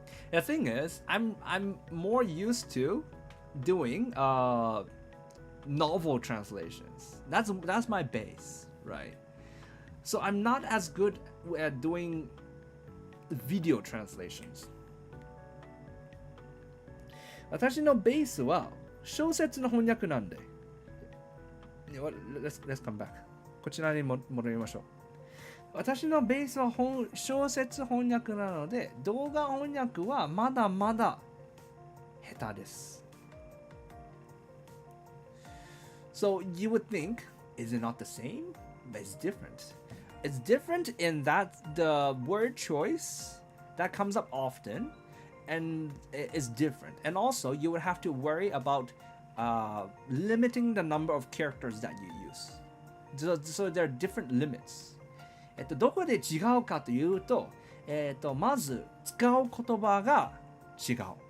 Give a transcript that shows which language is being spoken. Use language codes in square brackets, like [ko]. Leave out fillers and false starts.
[en] The thing is, I'm more used to doing novel translations. That's my base, right? So I'm not as good at doing video translations. [ja] 私のベースは小説の翻訳なんで。 [en] Let's come back. [ja] こちらに戻りましょう。私のベースは小説翻訳なので、動画翻訳はまだまだ下手です。 [en] So you would think, is it not the same? But it's different. It's different in that the word choice that comes up often and is different. And also, you would have to worry about limiting the number of characters that you use. So there are different limits. [ja] どこで違うかというと、まず使う言葉が違う。